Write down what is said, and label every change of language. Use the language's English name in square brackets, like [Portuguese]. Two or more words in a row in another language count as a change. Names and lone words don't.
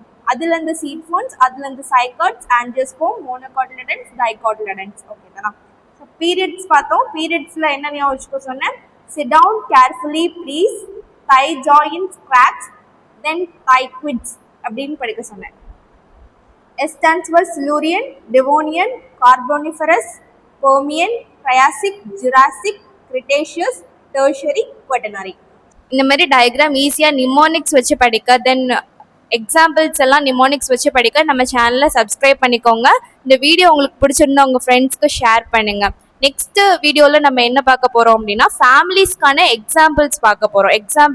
[English] அதுலேருந்து seed ferns, அதுலேருந்து cycads, angiosperm, monocotyledons, dicotyledons. [Tamil] ஓகே தானா? [English] so periods [Tamil] பார்த்தோம். பீரியட்ஸில் என்ன ஞாபகம் வச்சுக்கோ சொன்னேன்? [English] sit down carefully please, thy joins cracks, then thy quits [Tamil] அப்படின்னு படிக்க சொன்னேன். [English] S stands for Silurian, Devonian, Carboniferous, Permian, Triassic, Jurassic, Cretaceous, Tertiary, Quaternary. [Tamil] இந்த மாதிரி டயக்ராம் ஈஸியாக நிமோனிக்ஸ் வச்சு படிக்க, [English] then examples [Tamil] எல்லாம் நிமோனிக்ஸ் வச்சு படிக்க நம்ம சேனலை சப்ஸ்கிரைப் பண்ணிக்கோங்க. இந்த வீடியோ உங்களுக்கு பிடிச்சிருந்தா உங்கள் [English] friends share [Tamil] பண்ணுங்கள். [English] next video [Tamil] நம்ம என்ன பார்க்க போகிறோம் அப்படின்னா [English] families examples [Tamil] பார்க்க போகிறோம்.